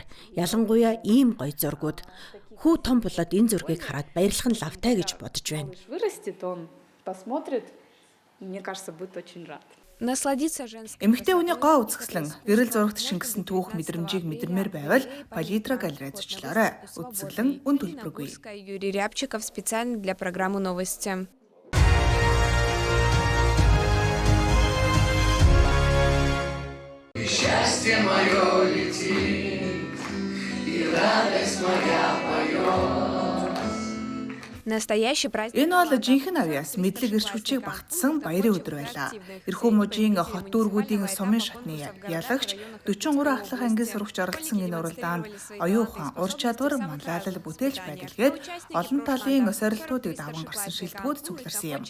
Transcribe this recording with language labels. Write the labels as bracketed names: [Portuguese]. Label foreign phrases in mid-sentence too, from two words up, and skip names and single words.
[Mongolian] Ялангуяа ийм гоё зургууд. Хүү том болоод энэ зургийг хараад баярлах нь лавтай гэж бодож байна. Эмэгтэй хүний гоо үзэсгэлэн гэрэл зурагт шингэсэн түүх мэдрэмжийг мэдэрмээр байвал Палитра галерей зочлоорой. Үзэсгэлэн үн төлбөргүй. [Russian] Юрий Рябчиков специально для программы «Новости». Счастье мое летит, и радость моя поет. Настоящий праздник. [Mongolian] Энэ бол жинхэнэ авьяас мэдлэг эрч хүчийг багтсан баярын өдөр байлаа. Эрхүү мужийн хот дүүргүүдийн сумын шатны ялагч 43 ахлах ангийн сурагч оролцсон энэ уралдаанд оюун ухаан, ур чадвар, манлайлал бүтээлч байдалгээд олон талын сорилтуудыг даван гарсан шилдэгүүд цугларсан юм.